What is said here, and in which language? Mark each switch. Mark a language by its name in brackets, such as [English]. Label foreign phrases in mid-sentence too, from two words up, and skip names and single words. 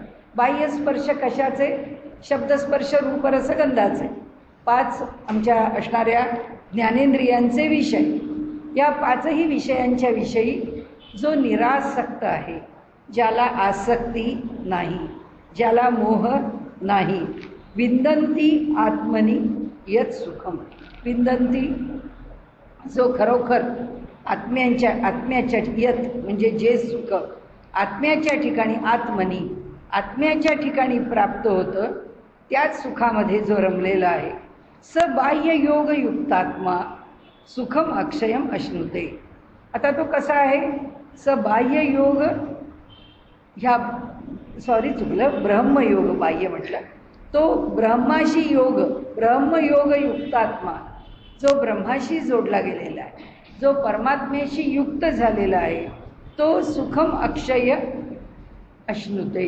[Marathi] बाह्य स्पर्श कशाचे, शब्दस्पर्श रूपरसगंधाचे, 5 आमच्या असणाऱ्या ज्ञानेंद्रियांचे विषय. या 5ही विषयांच्या विषयी जो निरासक्त आहे, ज्याला आसक्ती नाही, ज्याला मोह नाही. [Sanskrit] विंदन्ती आत्मनी यत् सुखम. [Marathi] विंदन्ती जो खरोखर आत्म्याच्या यत म्हणजे जे सुख आत्म्याच्या ठिकाणी, आत्मनी आत्म्याच्या ठिकाणी प्राप्त होतं, त्याच सुखामध्ये जो रमलेला आहे. [Sanskrit] स बाह्य योग युक्तात्मा सुखम अक्षयम अश्नुते. [Marathi] आता तो कसा आहे, [Sanskrit] स बाह्य योग [Marathi] ह्या चुकलं, ब्रह्मयोग बाह्य म्हटलं. तो ब्रह्माशी योग, ब्रह्मयोग युक्तात्मा जो ब्रह्माशी जोडला गेलेला आहे, जो परमात्म्याशी युक्त झालेला आहे, तो [Sanskrit] सुखम अक्षय अश्नुते.